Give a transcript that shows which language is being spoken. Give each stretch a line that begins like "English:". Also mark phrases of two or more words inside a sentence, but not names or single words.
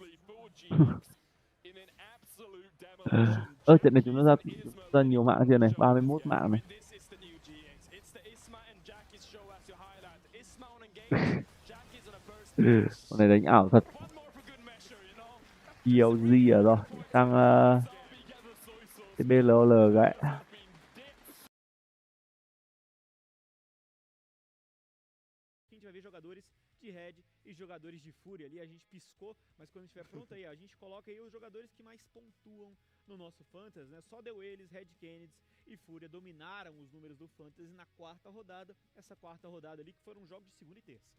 Vietnamese: Trận này chúng nó ra nhiều mạng chưa này, 31 mạng này. Con này đánh ảo thật. ELG ở rồi, sang TBLL gãy.
Portuguese: De Red e jogadores de Fúria ali, a gente piscou, mas quando estiver pronto aí, a gente coloca aí os jogadores que mais pontuam no nosso Fantasy, né? Só deu eles, Red Kennedy e Fúria dominaram os números do Fantasy na quarta rodada, essa quarta rodada ali que foram jogos de segunda e terça.